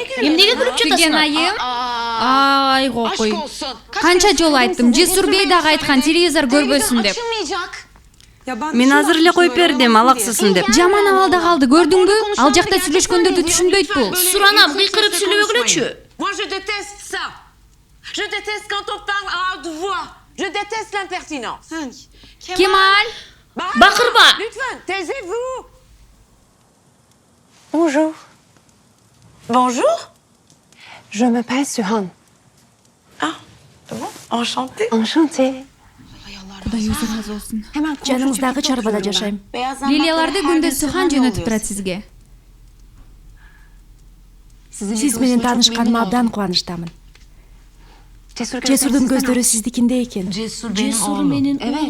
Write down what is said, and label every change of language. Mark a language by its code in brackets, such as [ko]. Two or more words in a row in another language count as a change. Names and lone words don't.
[ky] Эмнеге күлүп жатасыңар? Фигенайым. Ай, кокой. Канча жолу айттым, Жесур Бей дагы айткан телевизор көрбөсүн деп. Мен азыр эле коюп бердим, алаксысын деп. Жаман абалда калды, көрдүңбү? Ал жакта сүйлөшкөндөрдү түшүнбөйт бул. Суранам, кыйкырып сүйлөбөгүлөчү. [fr] Moi je déteste ça. Je déteste quand on parle à haute voix. Je déteste l'impertinence. [ky] Кемаль. Бакырба. [fr] Lütfen, taisez-vous. Bonjour. Bonjour. Je m'appelle Suhan. Ah, bon, enchantée. Enchantée. [ky] Кудай өзү разы болсун. Жаныңыздагы чарбада жашайм. Лилияларды күндө Сухан жөнөтүп турат сизге. Сиз менен таанышканыма абдан кубанычтамын. Жесурдун көздөрү сиздикинде экен. Жесур менин уулум.